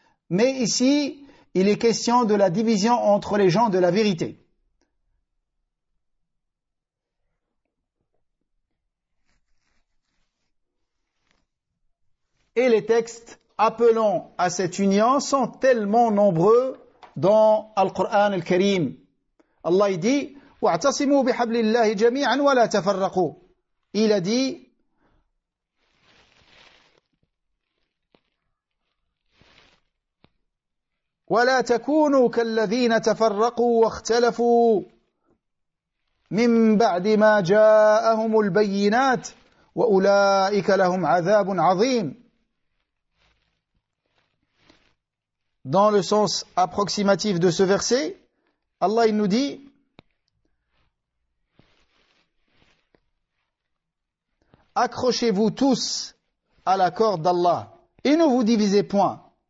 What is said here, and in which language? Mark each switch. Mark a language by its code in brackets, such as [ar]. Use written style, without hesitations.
[fr] Mais ici, il est question de la division entre les gens de la vérité. Et les textes appelant à cette union sont tellement nombreux dans le Coran al-Karim. Allah dit [ar] وَاعْتَصِمُوا بِحَبْلِ اللَّهِ جَمِيعًا وَلَا تَفَرَّقُوا. [fr] Il a dit [ar] وَلَا تَكُونُوا كَالَّذِينَ تَفَرَّقُوا وَاخْتَلَفُوا من بعد ما جاءهم البينات وأولئك لهم عذاب عظيم. [fr] Dans le sens approximatif de ce verset, Allah il nous dit accrochez-vous tous à la corde d'Allah et ne vous divisez point.